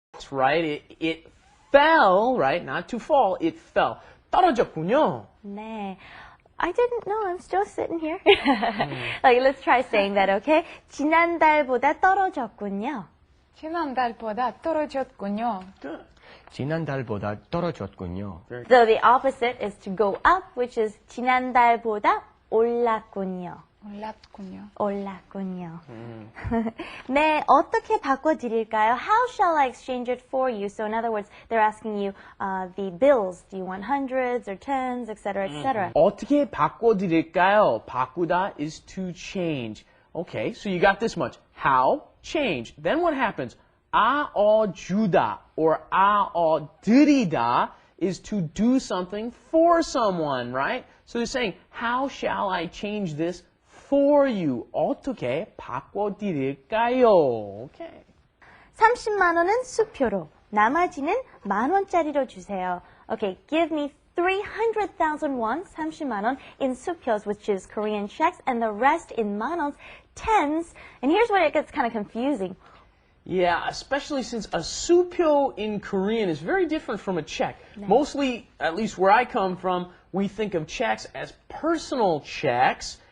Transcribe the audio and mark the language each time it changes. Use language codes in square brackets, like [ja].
[en] Right? It fell, right? Not to fall, it fell. [ko] 떨어졌군요. [en] 네. I didn't know. I'm still sitting here. Okay, let's try saying that, okay? [ko] 지난달보다 떨어졌군요. 지난달보다 떨어졌군요. [en] Good. [ko] 지난달보다 떨어졌군요. [en] So the opposite is to go up, which is [ko] 지난달보다 올랐군요. 올랐군요. 올랐군요. 네, 어떻게 바꿔드릴까요? [en] How shall I exchange it for you? So in other words, they're asking you the bills. Do you want hundreds or tens, etc., etc. [ko] 어떻게 바꿔드릴까요? [en] 바꾸다 is to change. Okay, so you got this much. How? Change. Then what happens? 주다 or 드리다 is to do something for someone, right? So they're saying, how shall I change this for you? [ko] 어떻게 바꿔드릴까요? Okay. 30만 원은 수표로, 나머지는 만원짜리로 주세요. [en] Okay, give me 300,000 won, 30만 원, in 수표s, which is Korean checks, and the rest in 만원s, tens. And here's where it gets kind of confusing. Yeah, especially since a supyo in Korean is very different from a check. Mostly, at least where I come from, we think of checks as personal checks.